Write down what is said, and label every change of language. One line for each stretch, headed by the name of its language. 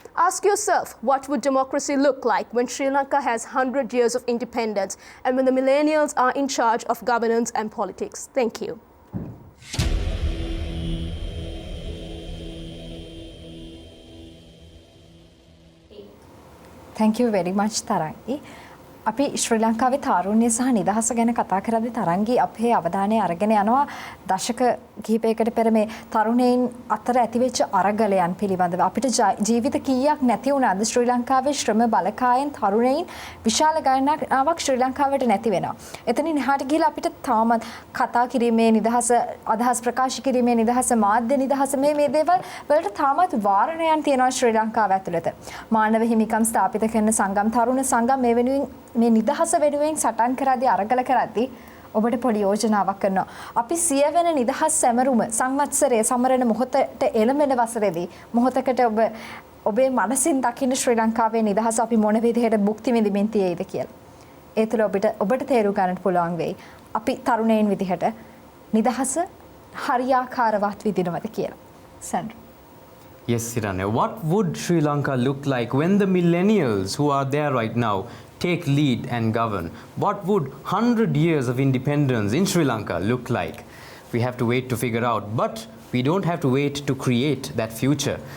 English: Ask yourself, what would democracy look like when Sri Lanka has 100 years of independence and when the millennials are in charge of governance and politics? Thank you. Thank you very much Tarangi.
Sinhala: අපි ශ්‍රී ලංකාවේ තාරුණ්‍ය සහ නිදහස ගැන කතා කරද්දී තරංගි අපේ අවධානය අරගෙන යනවා දශක කිහිපයකට පෙර මේ තරුණයින් අතර ඇතිවෙච්ච අරගලයන් පිළිබඳව. අපිට ජීවිත කීයක් නැති වුණාද ශ්‍රී ලංකාවේ ශ්‍රම බලකායෙන් තරුණයින් විශාල ගණනාවක් ශ්‍රී ලංකාවට නැති වෙනවා. එතනින් එහාට ගිහලා අපිට තාමත් කතා කිරීමේ නිදහස, අදහස් ප්‍රකාශ කිරීමේ නිදහස, මාධ්‍ය නිදහස මේ දේවල් වලට තාමත් වාරණයන් තියෙනවා ශ්‍රී ලංකාව ඇතුළත. මානව හිමිකම් ස්ථාපිත කරන සංගම්, තරුණ සංගම් මේ වෙනුවෙන් මේ නිදහස වෙනුවෙන් සටන් කරද්දී අරගල කරද්දී ඔබට පොඩි යෝජනාවක් කරනවා. අපි 100 වෙනි නිදහස් සැමරුම සංවත්සරයේ සමරන මොහොතට එළඹෙන වසරේදී මොහොතකට ඔබේ මනසින් දකින්න ශ්‍රී ලංකාවේ නිදහස අපි මොන විදිහට භුක්ති විඳින්න තියෙයිද කියලා. ඒ තුළ ඔබට තේරුම් ගන්නට පුළුවන් වෙයි. අපි තරුණයින් විදිහට නිදහස හරියාකාරවත් විඳිනවද කියලා. සන්ඩ්‍රා.
English: Yes, Sirane. What would Sri Lanka look like when the millennials who are there right now take lead and govern? What would 100 years of independence in Sri Lanka look like? We have to wait to figure out, but we don't have to wait to create that future.